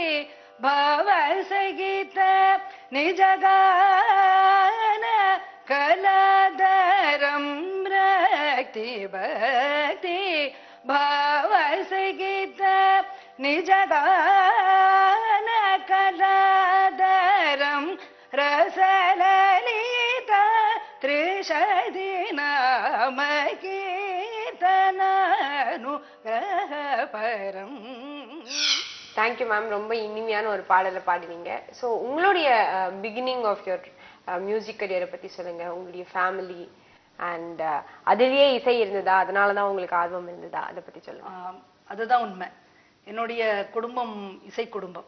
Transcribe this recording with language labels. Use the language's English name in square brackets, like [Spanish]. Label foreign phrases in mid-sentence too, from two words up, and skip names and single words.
[Sanskrit] भावसहित निजगान कलाधरं रक्ति भक्ति भावसहित निजगान कलाधरं रसललिता त्रिशदिनामकीर्तनानुग्रहपरम्. [English] thank you ma'am, [Tamil] ரொம்ப இனிமையான ஒரு பாடலை பாடுவீங்க. ஸோ உங்களுடைய [English] beginning of your music [Tamil] கரியரை பத்தி சொல்லுங்க. உங்களுடைய [English] family and [Tamil] அதிலேயே இசை இருந்ததா, அதனாலதான் உங்களுக்கு ஆர்வம் இருந்ததா, அதை பத்தி சொல்லுங்க. அதுதான் உண்மை. என்னுடைய குடும்பம் இசை குடும்பம்.